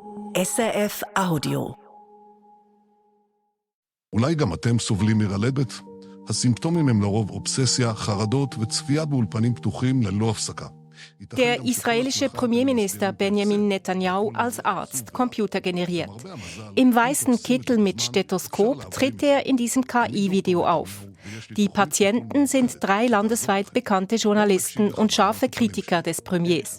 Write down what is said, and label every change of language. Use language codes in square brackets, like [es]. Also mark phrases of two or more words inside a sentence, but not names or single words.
[de] SRF Audio. [he] אולי גם אתם סובלים מרעלדת? הסימפטומים הם לרוב אובססיה, חרדות וצפייה באולפנים פתוחים ללא הפסקה. [de] Der israelische Premierminister Benjamin Netanyahu als Arzt, computergeneriert. Im weißen Kittel mit Stethoskop tritt er in diesem KI-Video auf. Die Patienten sind 3 landesweit bekannte Journalisten und scharfe Kritiker des Premiers.